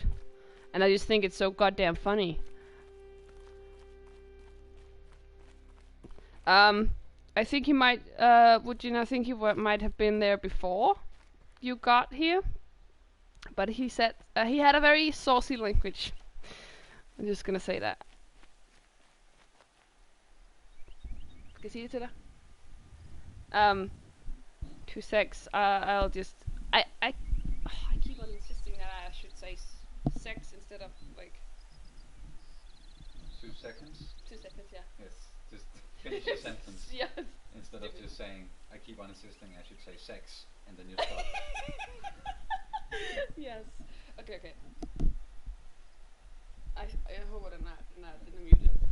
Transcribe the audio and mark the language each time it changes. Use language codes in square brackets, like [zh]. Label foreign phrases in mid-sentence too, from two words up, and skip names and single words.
[en] And I just think it's so goddamn funny. I think he might, I think he might have been there before you got here. But he said, he had a very saucy language. I'm just gonna say that. [da] Skal jeg sige det til dig? [en] 2 secs, I'll just... I keep on insisting that I should say sex instead of, like... 2 seconds? 2 seconds, yeah. Yes, just finish your sentence. Yes. Instead of just saying, I keep on insisting I should say sex, and then you stop. Yes. [da] Okay. Jeg håber, den er muted.